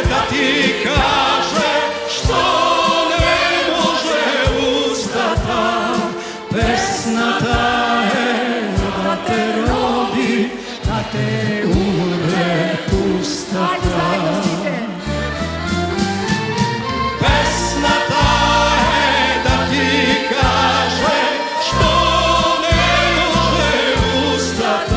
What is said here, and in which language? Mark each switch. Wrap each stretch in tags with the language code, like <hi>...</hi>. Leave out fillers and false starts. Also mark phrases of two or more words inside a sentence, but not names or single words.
<mk>да ти каже, що не може устата. Песната е да те роди, да те умре пустата.</mk> <sr>Ajde zajedno svi.</sr> <mk>Песната е да ти каже, що не може устата.</mk>